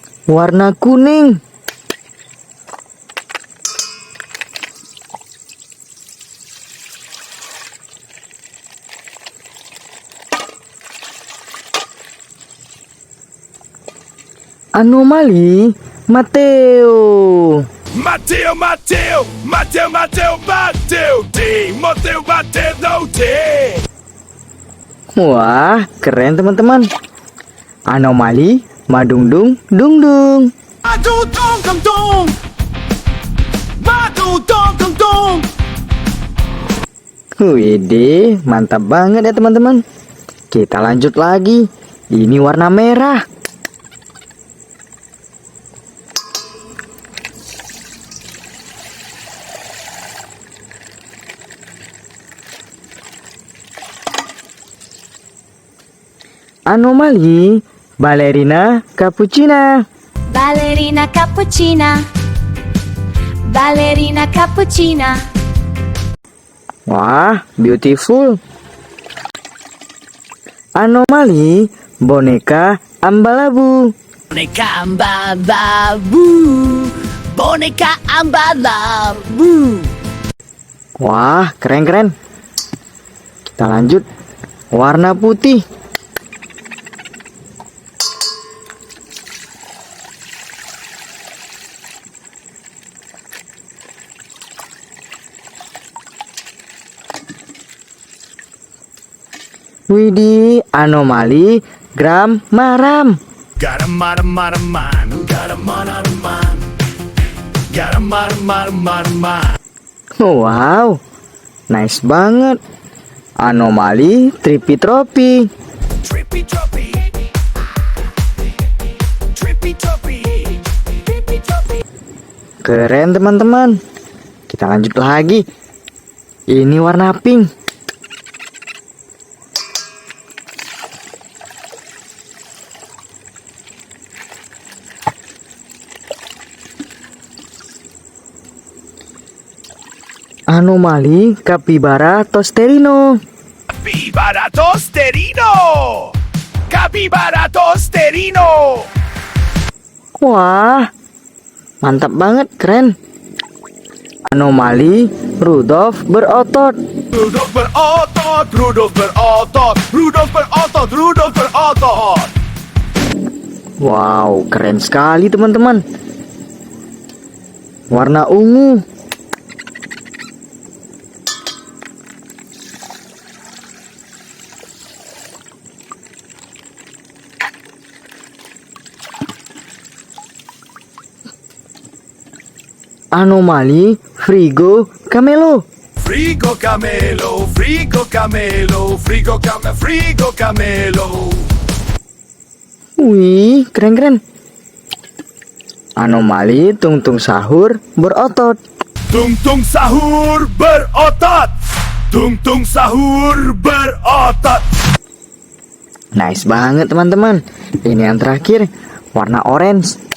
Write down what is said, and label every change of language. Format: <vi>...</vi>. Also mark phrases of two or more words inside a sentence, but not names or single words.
<id>warna kuning. Anomali Mateo. Mateo, Mateo, Mateo, Mateo, Mateo, D, Mateo, Mateo, D. Wah, keren teman-teman. Anomali Madungdung Dungdung. Madu dong dong dong, madu dong dong dong. Wede, mantap banget ya teman-teman. Kita lanjut lagi. Ini warna merah. Anomali Ballerina Cappuccina. Ballerina cappuccina. Ballerina cappuccina. Wah, beautiful. Anomali boneka ambalabu. Boneka ambalabu, boneka ambalabu. Wah, keren-keren. Kita lanjut. Warna putih. Widih, anomali gram maram. Got a man, got a man, got a man. Got a man. Wow, nice banget. Anomali tripi tropi. Trippy, troppy. Trippy, troppy. Trippy, troppy. Keren teman-teman. Kita lanjut lagi. Ini warna pink. Anomali Capybara Tosterino. Capibara tosterino. Capibara tosterino. Wah, mantap banget, keren. Anomali Rudolf berotot. Rudolf berotot, Rudolf berotot, Rudolf berotot, Rudolf berotot. Wow, keren sekali teman-teman. Warna ungu. Anomali Frigo Camelo. Frigo camelo, frigo camelo, frigo camelo, frigo camelo. Wih, keren-keren. Anomali Tungtung Sahur berotot. Tung sahur berotot. Tung sahur berotot. Nice banget teman-teman. Ini yang terakhir, warna orange.</id>